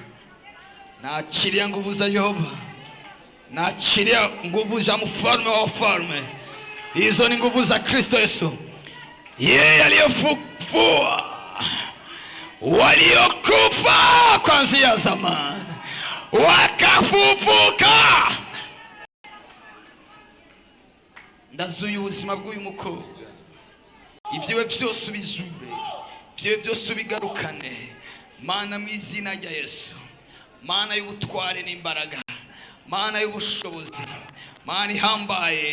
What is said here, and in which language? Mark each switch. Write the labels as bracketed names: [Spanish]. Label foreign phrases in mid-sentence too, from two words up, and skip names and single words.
[Swahili] Naachilia nguvu za Yehova. Naachilia nguvu za mfalme wa wafalme. Hizo ni nguvu za Kristo Yesu. Yeye aliyefufua waliokufa kuanzia zamani wakafufuka. [Kinyarwanda] Ndazuye ubuzima bw'uyu mukobwa. Ibyiwe byose ubizure, ibyiwe byose ubigarukane. Mana mu izina rya Yesu. Mana y'ubutware n'imbaraga, Mana y'ubushobozi, Mana ihambaye.